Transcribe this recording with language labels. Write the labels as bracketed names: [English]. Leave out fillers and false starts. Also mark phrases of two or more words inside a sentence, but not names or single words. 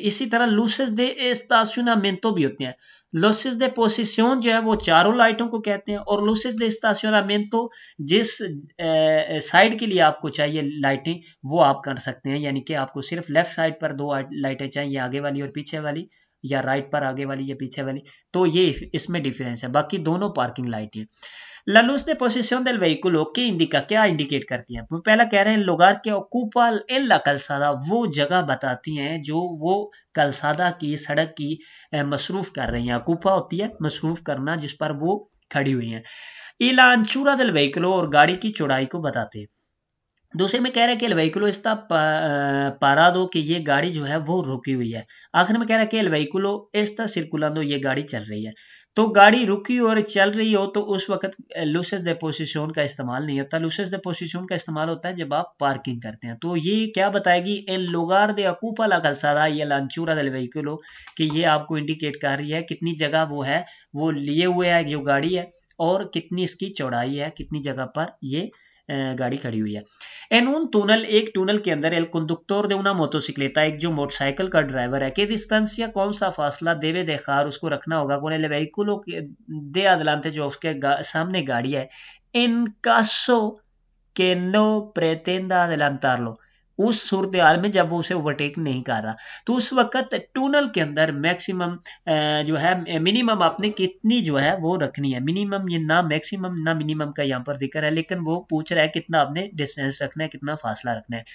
[Urdu] اسی طرح [Spanish] luces de estacionamiento [Urdu] بھی ہوتے ہیں. [Spanish] luces de posición [Urdu] جو ہے وہ چاروں لائٹوں کو کہتے ہیں، اور [Spanish] luces de estacionamiento [Urdu] جس سائڈ کے لیے آپ کو چاہیے لائٹیں وہ آپ کر سکتے ہیں، یعنی کہ آپ کو صرف لیفٹ سائڈ پر 2 لائٹیں چاہیے، آگے والی اور پیچھے والی، یا رائٹ پر آگے والی یا پیچھے والی، تو یہ اس میں ڈیفرنس ہے، باقی دونوں پارکنگ لائٹ ہیں۔ [Spanish] La luz de posición del vehículo ¿qué indica؟ [Urdu] کیا انڈیکیٹ کرتی ہیں؟ وہ پہلا کہہ رہے ہیں [Spanish] lugar que ocupa en la calzada، [Urdu] وہ جگہ بتاتی ہیں جو وہ کلسادہ کی سڑک کی مصروف کر رہی ہیں، اکوپا ہوتی ہے مصروف کرنا جس پر وہ کھڑی ہوئی ہیں۔ [Spanish] y la anchura del vehículo، [Urdu] اور گاڑی کی چوڑائی کو بتاتے ہیں۔ دوسرے میں کہہ رہا ہے کہ [Spanish] el vehículo está parado، [Urdu] کہ یہ گاڑی جو ہے وہ رکی ہوئی ہے۔ آخر میں کہہ رہا ہے کہ [Spanish] el vehículo está circulando، [Urdu] یہ گاڑی چل رہی ہے۔ تو گاڑی رکی اور چل رہی ہو تو اس وقت [Spanish] luces de posición [Urdu] کا استعمال نہیں ہوتا، [Spanish] luces de posición [Urdu] کا استعمال ہوتا ہے جب آپ پارکنگ کرتے ہیں۔ تو یہ کیا بتائے گی [Spanish] en lugar de ocupa la calzada y la anchura del vehículo، [Urdu] کہ یہ آپ کو انڈیکیٹ کر رہی ہے کتنی جگہ وہ ہے، وہ لیے ہوئے ہے جو گاڑی ہے، اور کتنی اس کی چوڑائی ہے، کتنی جگہ پر یہ گاڑی کھڑی ہوئی ہے۔ [Spanish] en un túnel، [Urdu] ایک ٹونل کے اندر [Spanish] el conductor de una motocicleta، [Urdu] ایک جو موٹر سائیکل کا ڈرائیور ہے، کہ distancia، کون سا فاصلہ debe [Spanish] dejar، [Urdu] اس کو رکھنا ہوگا [Spanish] con el vehículo de adelante، [Urdu] جو اس کے سامنے گاڑی ہے، [Spanish] en caso que no pretenda adelantarlo، [Urdu] اس صورتحال میں جب وہ اسے اوورٹیک نہیں کر رہا، تو اس وقت ٹونل کے اندر میکسیمم جو ہے منیمم آپ نے کتنی جو ہے وہ رکھنی ہے، منیمم، یہ نہ میکسیمم نہ منیمم کا یہاں پر ذکر ہے، لیکن وہ پوچھ رہا ہے کتنا آپ نے ڈسٹینس رکھنا ہے، کتنا فاصلہ رکھنا ہے۔